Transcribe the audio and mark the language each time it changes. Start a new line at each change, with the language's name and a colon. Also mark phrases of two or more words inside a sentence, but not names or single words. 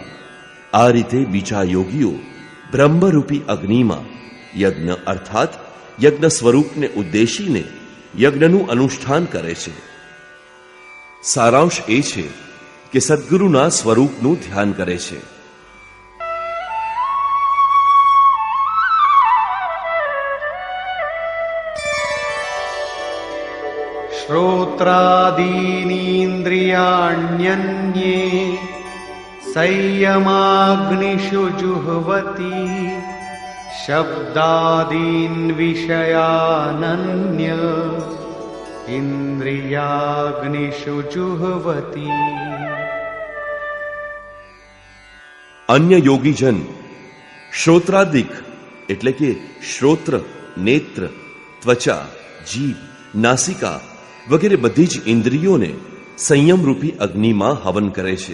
Gujarati: આ રીતે બીજા યોગીઓ બ્રહ્મરૂપી અગ્નિમાં યજ્ઞ અર્થાત યજ્ઞ સ્વરૂપને ઉદ્દેશીને યજ્ઞનું અનુષ્ઠાન કરે છે. સારાંશ એ છે કે સદ્ગુરુના સ્વરૂપનું ધ્યાન કરે છે.
Sanskrit: श्रोत्रादीनीन्द्रियाण्यन्ये संयमाग्निषु जुह्वति शब्दादीन् विषयानन्य इन्द्रियाग्निषु जुह्वति.
Gujarati: અન્ય યોગીજન શ્રોત્રાદિક એટલે કે શ્રોત્ર, નેત્ર, ત્વચા, જીભ, નાસિકા વગેરે બધી જ ઇન્દ્રિયોને સંયમરૂપી અગ્નિમાં હવન કરે છે.